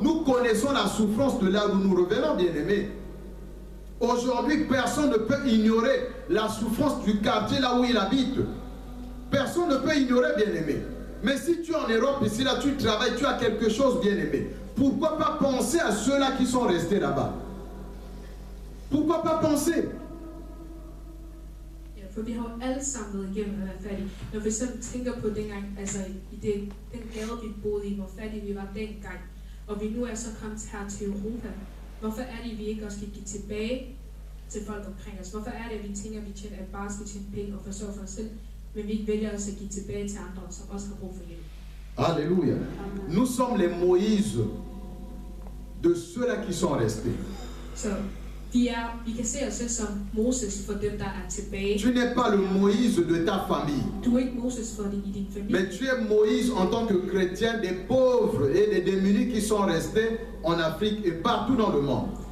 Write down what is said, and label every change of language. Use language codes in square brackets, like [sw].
[fr] Nous connaissons la souffrance de là où nous revenons, bien-aimés. Aujourd'hui, personne ne peut ignorer la souffrance du quartier là où il habite. Personne ne peut ignorer, bien-aimé. Mais si tu es en Europe, ici, là, tu travailles, tu as quelque chose, bien-aimé. Pourquoi pas penser à ceux-là qui sont restés là-bas? Pourquoi pas penser? [da] Ja, for vi har jo alle sammen været igennem at være fattige. Når vi sådan tænker på dengang, altså i den gade, vi boede i, hvor fattige vi var dengang, og vi nu er så kommet her til Europa, hvorfor er det, at vi ikke også skal give tilbage til folk omkring os? Hvorfor er det, at vi tænker, at vi bare skal tjene penge og forsørge for os selv, men vi ikke vælger også at give tilbage til andre, som også har brug for hjælp? [fr] Alléluia. Nous sommes les Moïse de ceux-là qui sont restés. [da] Så vi kan se os selv som Moses for dem, der er tilbage. [fr] Tu n'es pas le Moïse de ta famille. [da] Du er ikke Moses for det i din familie. [fr] Mais tu es Moïse en tant que chrétien des pauvres et des démunis qui sont restés en Afrique et partout dans le monde.